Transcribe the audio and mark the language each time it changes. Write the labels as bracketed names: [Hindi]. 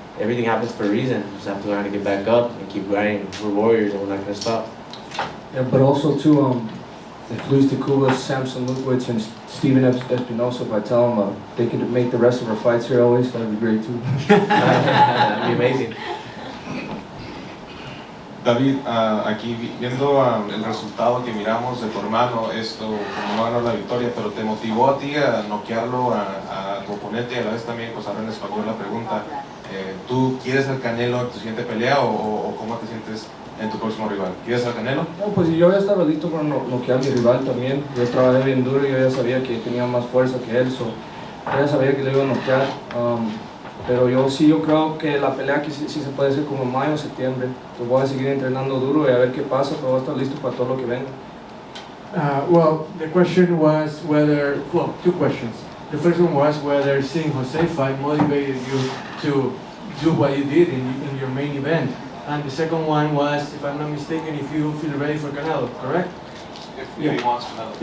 [English] Everything happens for a reason. We just have to learn how to get back up and keep grinding. We're warriors and we're not gonna stop. Yeah, but also too, if Luis de Cuba, Samson Lukowicz, and Steven Espinosa, if I tell them they could make the rest of our fights here always, that'd be great too. That'd be amazing. [Spanish] David, aquí viendo el resultado que miramos de tu hermano, esto como no ganó la victoria, pero te motivó a ti a noquearlo a tu oponente, y a la vez también, pues ahora en español la pregunta, ¿tú quieres al Canelo en tu siguiente pelea o cómo te sientes en tu próximo rival? ¿Quieres al Canelo? No, pues yo ya estaba listo para noquear a mi rival también. Yo trabajé bien duro y yo ya sabía que tenía más fuerza que él, yo ya sabía que le iba a noquear. Pero yo creo que la pelea aquí sí se puede hacer como en mayo o septiembre. Pues voy a seguir entrenando duro y a ver qué pasa, pero voy a estar listo para todo lo que venga. [English] Well, the question was whether, well, 2 questions. The first one was whether seeing Jose fight motivated you to do what you did in your main event. And the second one was, if I'm not mistaken, if you feel ready for Canelo, correct? If he wants Canelo.